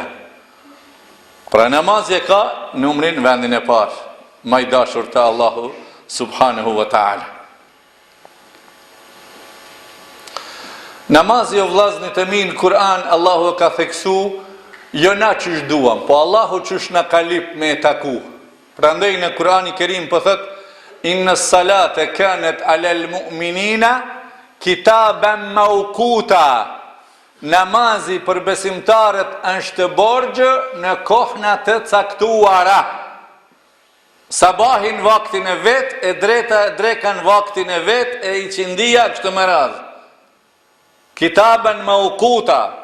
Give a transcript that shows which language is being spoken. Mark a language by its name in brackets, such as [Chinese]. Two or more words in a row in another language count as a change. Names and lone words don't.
[Albanian] Pra namazje ka numrin vendin e parë, më i dashur te Allahu [Arabic] سبحانه وتعالى. [Albanian] Namazi o vllaznit e mi në Kur'an Allahu ka theksu jo na çish duam, po Allahu çish na ka lip me e taku. Prandaj në Kur'ani Kerim po thot [Arabic] إن الصلاة كانت على المؤمنين كتابا موقوتا. [Albanian] Namazi për besimtarët është borxh në kohëna të caktuara. Sabahin vaktin e vet, e drekan vaktin e vet, e i qindia kështu me radhë. [Arabic] كتابا موقوتا.